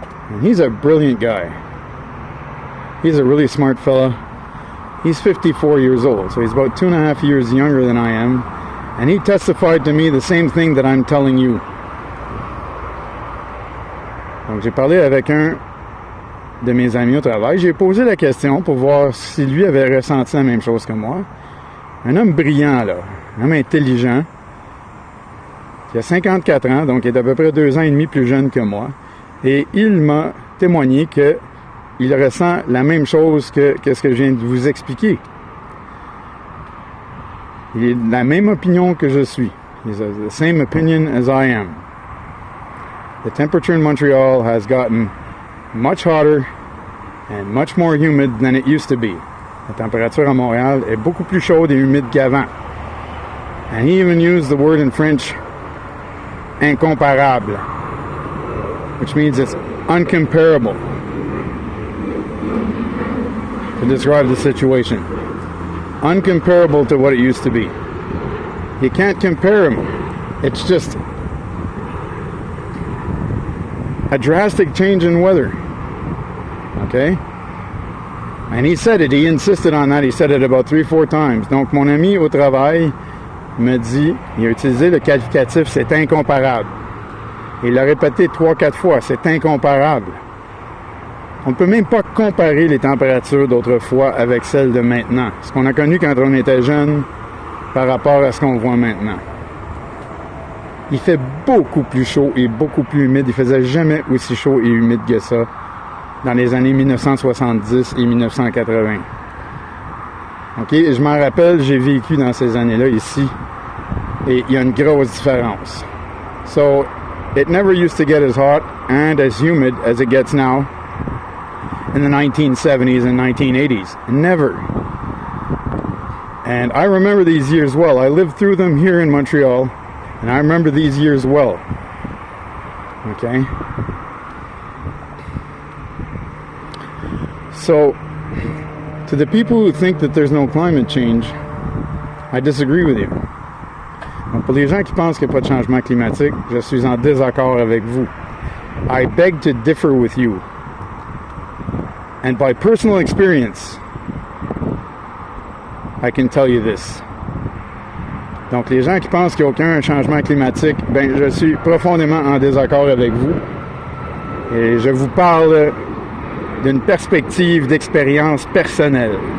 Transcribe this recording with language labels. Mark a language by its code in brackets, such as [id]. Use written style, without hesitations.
[en] And he's a brilliant guy. He's a really smart fella. He's 54 years old, so he's about 2.5 years younger than I am. And he testified to me the same thing that I'm telling you. [fr] Donc j'ai parlé avec un de mes amis au travail. J'ai posé la question pour voir si lui avait ressenti la même chose que moi. Un homme brillant, là. Un homme intelligent. Qui a 54 ans, donc il est à peu près 2 ans et demi plus jeune que moi. Et il m'a témoigné que il ressent la même chose que ce que je viens de vous expliquer. Il est de la même opinion que je suis. [en] He's the same opinion as I am. The temperature in Montreal has gotten much hotter and much more humid than it used to be. [fr] La température à Montréal est beaucoup plus chaude et humide qu'avant. [en] And he even used the word in French, incomparable, which means it's uncomparable to describe the situation. Uncomparable to what it used to be. You can't compare them. It's just a drastic change in weather. Okay? And he said it, he insisted on that, he said it about 3-4 times. [fr] Donc mon ami au travail me dit, il a utilisé le qualificatif c'est incomparable. Il l'a répété 3-4 fois, c'est incomparable. On ne peut même pas comparer les températures d'autrefois avec celles de maintenant. Ce qu'on a connu quand on était jeune par rapport à ce qu'on voit maintenant. Il fait beaucoup plus chaud et beaucoup plus humide. Il faisait jamais aussi chaud et humide que ça dans les années 1970 et 1980. OK, je m'en rappelle, j'ai vécu dans ces années-là ici et il y a une grosse différence. [en] So, it never used to get as hot and as humid as it gets now. in the 1970s and 1980s. Never. And I remember these years well. I lived through them here in Montreal, and I remember these years well. Okay? So, to the people who think that there's no climate change, I disagree with you. [fr] Donc, pour les gens qui pensent qu'il n'y a pas de changement climatique, je suis en désaccord avec vous. [en] I beg to differ with you. And by personal experience, I can tell you this. [fr] Donc, les gens qui pensent qu'il n'y a aucun changement climatique, ben, je suis profondément en désaccord avec vous. Et je vous parle d'une perspective d'expérience personnelle.